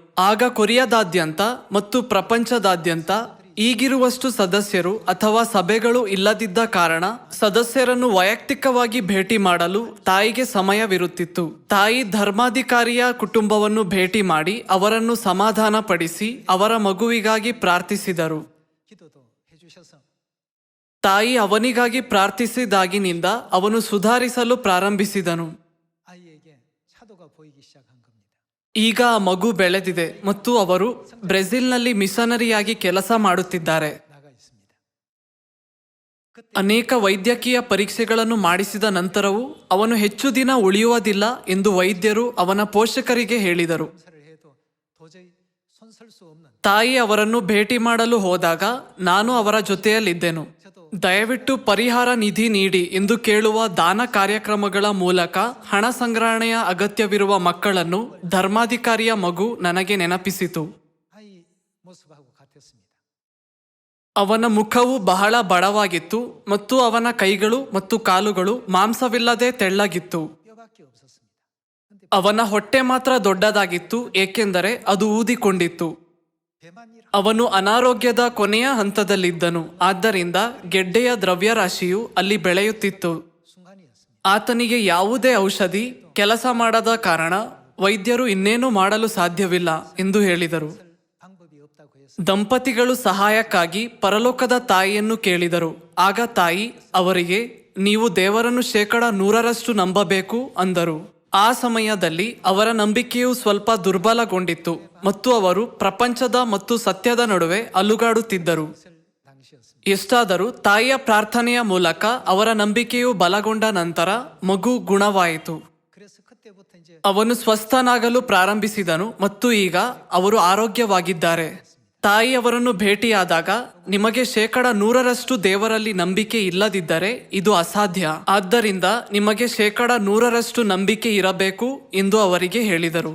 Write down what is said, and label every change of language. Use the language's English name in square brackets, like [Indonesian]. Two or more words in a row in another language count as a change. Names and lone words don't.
[Kannada] ಆಗ ಕೊರಿಯಾದಾದ್ಯಂತ ಮತ್ತು ಪ್ರಪಂಚದಾದ್ಯಂತ ಈಗಿರುವಷ್ಟು ಸದಸ್ಯರು ಅಥವಾ ಸಭೆಗಳು ಇಲ್ಲದಿದ್ದ ಕಾರಣ ಸದಸ್ಯರನ್ನು ವೈಯಕ್ತಿಕವಾಗಿ ಭೇಟಿ ಮಾಡಲು ತಾಯಿಗೆ ಸಮಯವಿರುತ್ತಿತ್ತು. ತಾಯಿ ಧರ್ಮಾಧಿಕಾರಿಯ ಕುಟುಂಬವನ್ನು ಭೇಟಿ ಮಾಡಿ ಅವರನ್ನು ಸಮಾಧಾನಪಡಿಸಿ ಅವರ ಮಗುವಿಗಾಗಿ ಪ್ರಾರ್ಥಿಸಿದರು. [Korean] 기도도 해주셔서 [Kannada] ತಾಯಿ ಅವನಿಗಾಗಿ ಪ್ರಾರ್ಥಿಸಿದಾಗಿನಿಂದ ಅವನು ಸುಧಾರಿಸಲು ಪ್ರಾರಂಭಿಸಿದನು. [Korean] 아이에게 차도가 보이기 시작한 겁니다. [Kannada] ಈಗ ಆ ಮಗು ಬೆಳೆದಿದೆ ಮತ್ತು ಅವರು ಬ್ರೆಜಿಲ್ನಲ್ಲಿ ಮಿಷನರಿಯಾಗಿ ಕೆಲಸ ಮಾಡುತ್ತಿದ್ದಾರೆ. [Korean] 나가 있습니다. [Kannada] ಅನೇಕ ವೈದ್ಯಕೀಯ ಪರೀಕ್ಷೆಗಳನ್ನು ಮಾಡಿಸಿದ ನಂತರವೂ ಅವನು ಹೆಚ್ಚು ದಿನ ಉಳಿಯುವುದಿಲ್ಲ ಎಂದು ವೈದ್ಯರು ಅವನ ಪೋಷಕರಿಗೆ ಹೇಳಿದರು. [Korean] 검사를 해도 도저히 손설 수 없는 [Kannada] ತಾಯಿ ಅವರನ್ನು ಭೇಟಿ ಮಾಡಲು ಹೋದಾಗ ನಾನು ಅವರ ಜೊತೆಯಲ್ಲಿದ್ದೆನು. ದಯವಿಟ್ಟು ಪರಿಹಾರ ನಿಧಿ ನೀಡಿ ಎಂದು ಕೇಳುವ ದಾನ ಕಾರ್ಯಕ್ರಮಗಳ ಮೂಲಕ ಹಣ ಸಂಗ್ರಹಣೆಯ ಅಗತ್ಯವಿರುವ ಮಕ್ಕಳನ್ನು ಧರ್ಮಾಧಿಕಾರಿಯ ಮಗು ನನಗೆ ನೆನಪಿಸಿತು. [Korean] 아이 모습하고 같았습니다. [Kannada] ಅವನ ಮುಖವು ಬಹಳ ಬಡವಾಗಿತ್ತು ಮತ್ತು ಅವನ ಕೈಗಳು ಮತ್ತು ಕಾಲುಗಳು ಮಾಂಸವಿಲ್ಲದೆ ತೆಳ್ಳಗಿತ್ತು. [Korean] 뼈밖에 없었습니다. 근데 [Kannada] ಅವನ ಹೊಟ್ಟೆ ಮಾತ್ರ ದೊಡ್ಡದಾಗಿತ್ತು, ಏಕೆಂದರೆ ಅದು ಊದಿಕೊಂಡಿತ್ತು. [Korean] 배만 일 [Kannada] ಅವನು ಅನಾರೋಗ್ಯದ ಕೊನೆಯ ಹಂತದಲ್ಲಿದ್ದನು. ಆದ್ದರಿಂದ ಗೆಡ್ಡೆಯ ದ್ರವ್ಯರಾಶಿಯು ಅಲ್ಲಿ ಬೆಳೆಯುತ್ತಿತ್ತು. [Korean] 순간이었습니다. [Kannada] ಆತನಿಗೆ ಯಾವುದೇ ಔಷಧಿ ಕೆಲಸ ಮಾಡದ ಕಾರಣ ವೈದ್ಯರು ಇನ್ನೇನು ಮಾಡಲು ಸಾಧ್ಯವಿಲ್ಲ ಎಂದು ಹೇಳಿದರು. [Korean] 방법이 없다고 해서 [Kannada] ದಂಪತಿಗಳು ಸಹಾಯಕ್ಕಾಗಿ ಪರಲೋಕದ ತಾಯಿಯನ್ನು ಕೇಳಿದರು. ಆಗ ತಾಯಿ ಅವರಿಗೆ, ನೀವು ದೇವರನ್ನು 100% ನಂಬಬೇಕು ಅಂದರು. ಆ ಸಮಯದಲ್ಲಿ ಅವರ ನಂಬಿಕೆಯು ಸ್ವಲ್ಪ ದುರ್ಬಲಗೊಂಡಿತ್ತು ಮತ್ತು ಅವರು ಪ್ರಪಂಚದ ಮತ್ತು ಸತ್ಯದ ನಡುವೆ ಅಲುಗಾಡುತ್ತಿದ್ದರು. [Korean] 당시였습니다. [Kannada] ಎಷ್ಟಾದರೂ ತಾಯಿಯ ಪ್ರಾರ್ಥನೆಯ ಮೂಲಕ ಅವರ ನಂಬಿಕೆಯು ಬಲಗೊಂಡ ನಂತರ ಮಗು ಗುಣವಾಯಿತು. [Korean] 그래서 그때부터 이제 [Kannada] ಅವನು ಸ್ವಸ್ಥನಾಗಲು ಪ್ರಾರಂಭಿಸಿದನು ಮತ್ತು ಈಗ ಅವರು ಆರೋಗ್ಯವಾಗಿದ್ದಾರೆ. ತಾಯಿ ಅವರನ್ನು ಭೇಟಿಯಾದಾಗ, ನಿಮಗೆ 100% ದೇವರಲ್ಲಿ ನಂಬಿಕೆ ಇಲ್ಲದಿದ್ದರೆ ಇದು ಅಸಾಧ್ಯ. ಆದ್ದರಿಂದ ನಿಮಗೆ 100% ನಂಬಿಕೆ ಇರಬೇಕು ಎಂದು ಅವರಿಗೆ ಹೇಳಿದರು.